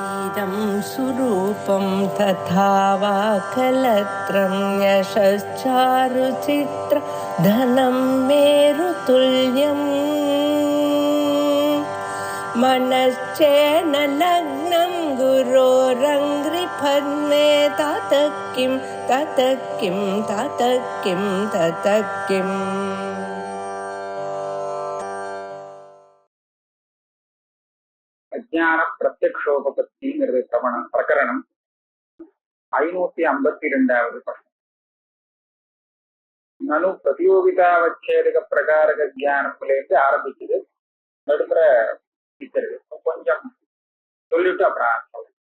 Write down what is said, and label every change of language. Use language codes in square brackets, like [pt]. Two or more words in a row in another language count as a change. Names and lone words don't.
[sa] इदं सुरूपं तथा वा कलत्रं यशश्चारुचित्र धनं मेरुतुल्यम् मनश्चेन लग्नं गुरोरङ्घ्रिपद्मे ततः किं ततः किं ततः किं ततः किम् [ta] அஜ்ஞான பிரத்யக்ஷோபபத்திங்கிறது பிரகரணம் 552வது பக்கம். [sa] ननु प्रतियोगितावच्छेदक प्रकारक [ta] ஜானத்திலேருந்து ஆரம்பிக்குது. நடுப்புற இருக்கிறது கொஞ்சம் சொல்லிட்டு அப்புறம் சொல்றேன்.